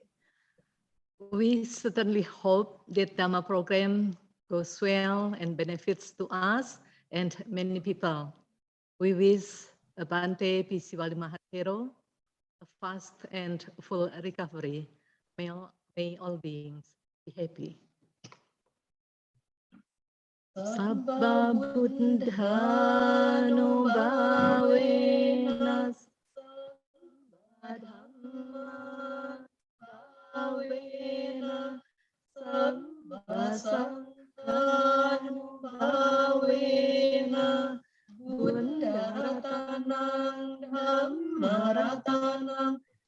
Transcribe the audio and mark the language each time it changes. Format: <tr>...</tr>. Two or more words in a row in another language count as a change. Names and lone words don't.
<en>We certainly hope that Dhamma program goes well and benefits to us and many people. We wish Bhante P. Seewalee Maha Thero a fast and full recovery. May all beings be happy.</en> <pi>Sabba buddhanubhavena sabba dhamma bhavena sabba sanghanubhavena buddharatanam dhammaratanam</pi>